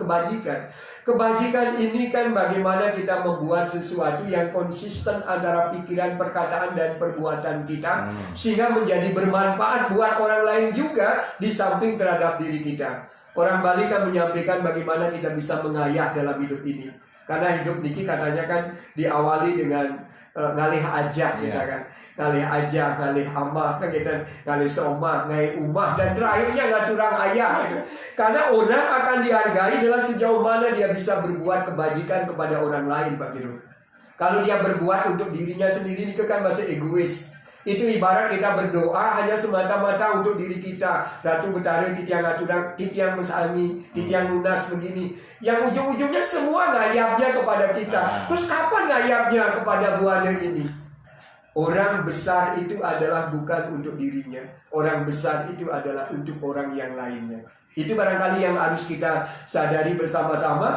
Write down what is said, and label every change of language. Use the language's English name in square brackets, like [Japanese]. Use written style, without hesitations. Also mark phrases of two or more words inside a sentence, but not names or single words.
[Indonesian] Kebajikan ini kan bagaimana kita membuat sesuatu yang konsisten antara pikiran, perkataan, dan perbuatan kita, sehingga menjadi bermanfaat buat orang lain juga, di samping terhadap diri kita. Orang Bali kan menyampaikan bagaimana kita bisa mengayah dalam hidup ini. Karena hidup niki katanya kan diawali dengan [Balinese] ngalih aja [Indonesian] kita kan. [Balinese] Ngalih aja, ngalih amah [Indonesian] kan kita, [Balinese] ngalih somah, ngalih umah, [Indonesian] dan terakhirnya [Balinese] ngaturang ayah [Indonesian] gitu. Karena orang akan dihargai adalah sejauh mana dia bisa berbuat kebajikan kepada orang lain, Pak Giro. Kalau dia berbuat untuk dirinya sendiri, ini kan masih egois. Itu ibarat kita berdoa hanya semata-mata untuk diri kita. [Balinese] Ratu Betara, titiang aturang, titiang mesami, titiang lunas begini. [Indonesian] Yang ujung-ujungnya semua ngayapnya kepada kita. Terus kapan ngayapnya kepada buana ini? Orang besar itu adalah bukan untuk dirinya. Orang besar itu adalah untuk orang yang lainnya. Itu barangkali yang harus kita sadari bersama-sama.